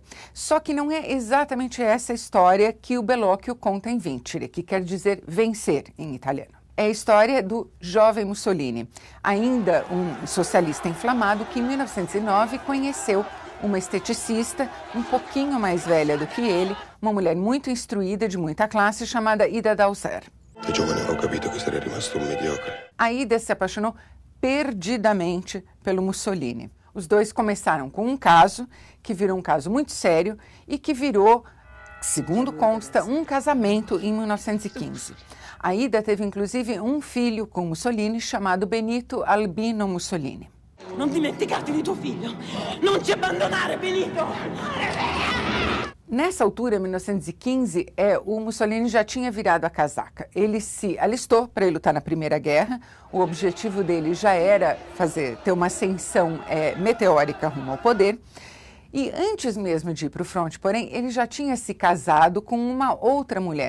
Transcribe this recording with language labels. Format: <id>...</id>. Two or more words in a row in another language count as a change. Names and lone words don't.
<pt>Só que não é exatamente essa história que o Bellocchio conta em Vincere, que quer dizer vencer em italiano. É a história do jovem Mussolini, ainda um socialista inflamado que em 1909 conheceu uma esteticista um pouquinho mais velha do que ele, uma mulher muito instruída, de muita classe, chamada Ida Dausser.</pt> <it>Da giovane ho capito che sarei rimasto un mediocre.</it> <pt>A Ida se apaixonou perdidamente pelo Mussolini. Os dois começaram com um caso, que virou um caso muito sério e que virou, segundo consta, um casamento em 1915. A Ida teve inclusive um filho com Mussolini chamado Benito Albino Mussolini.</pt> <it>Não dimenticarti di tuo figlio! Não te abbandonare, Benito!</it> <pt>Nessa altura, em 1915, o Mussolini já tinha virado a casaca. Ele se alistou para ir lutar na Primeira Guerra. O objetivo dele já era ter uma ascensão meteórica rumo ao poder. E antes mesmo de ir para o fronte, porém, ele já tinha se casado com uma outra mulher.</pt>